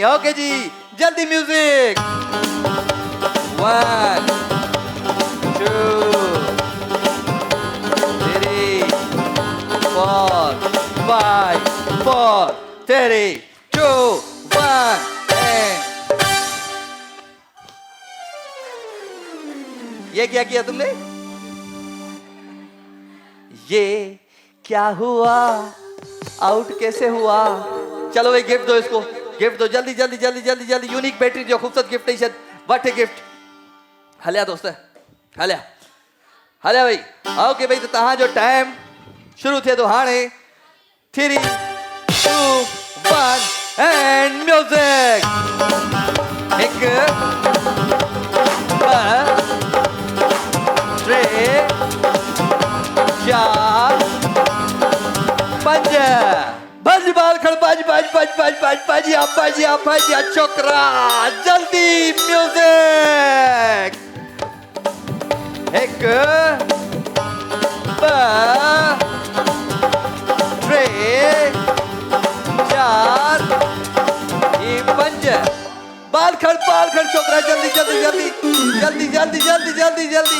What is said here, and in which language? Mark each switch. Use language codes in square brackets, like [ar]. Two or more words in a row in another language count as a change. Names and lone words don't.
[hi] ओके जी जल्दी म्यूजिक। 1 2 3 4 5 4 3 2 1 ये क्या किया तुमने? ये क्या हुआ, आउट कैसे हुआ? चलो भाई गिफ्ट दो इसको, गिफ्ट दो जल्दी जल्दी जल्दी जल्दी जल्दी। [sd] यूनिक बैटरी जो खूबसूरत गिफ्ट है, [en] what a gift. [sd] हलिया दोस्त, हलिया हलिया भाई। ओके भाई, तो तहां जो टाइम शुरू थे तो हाणे 3 2 1 एंड म्यूजिक। एक टे चार पंज भज बाल खड़ भज भज भज भज भज भजिया छोकरा जल्दी म्यूजिक। एक टे चार पंज बाल खड़ छोकरा जल्दी जल्दी जल्दी जल्दी जल्दी जल्दी जल्दी जल्दी।